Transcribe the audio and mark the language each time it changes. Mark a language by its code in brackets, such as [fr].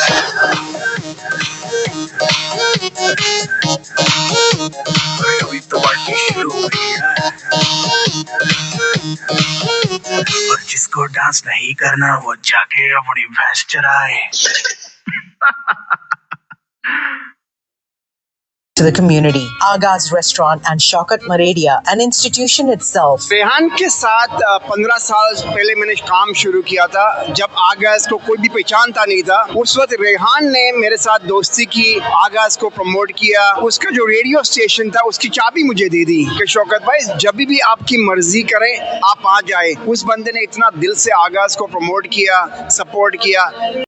[hi] अरे अभी तो पार्टी शुरू हुई है। और जिसको डांस नहीं करना वो जाके अपनी भैंस चराए। [en] To the community, Agha's restaurant and Shaukat Maradia, an institution itself. [hi] Rehan के साथ 15 साल पहले मैंने काम शुरू किया था, जब आगाज को कोई भी पहचानता नहीं था। उस वक्त रेहान ने मेरे साथ दोस्ती की, आगाज को प्रमोट किया, उसका जो रेडियो स्टेशन था उसकी चाबी मुझे दे दी कि शौकत भाई जब भी आपकी मर्जी करें आप आ जाए। उस बंदे ने इतना दिल से आगाज को प्रमोट किया, सपोर्ट किया।